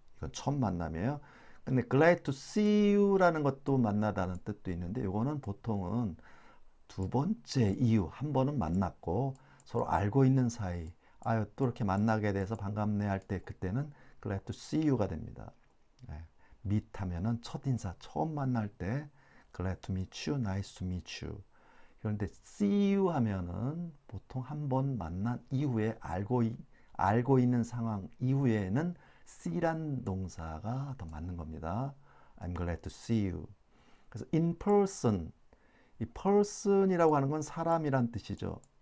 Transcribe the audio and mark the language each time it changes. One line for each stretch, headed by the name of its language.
Korean: 이건 첫 만남이에요. 근데
English: glad to see you
Korean: 라는 것도 만나다는 뜻도 있는데 이거는 보통은 두 번째 이유, 한 번은 만났고 서로 알고 있는 사이, 아유 또 이렇게 만나게 돼서 반갑네 할 때 그때는 glad to see you가 됩니다. 네.
English: meet
Korean: 하면은 첫 인사, 처음 만날 때
English: glad to meet you, nice to meet you.
Korean: 그런데 see you 하면은 보통 한 번 만난 이후에 알고 있는 상황 이후에는 see란 동사가 더 맞는 겁니다.
English: I'm glad to see you.
Korean: 그래서
English: in person,
Korean: 이 person이라고 하는 건 사람이란 뜻이죠.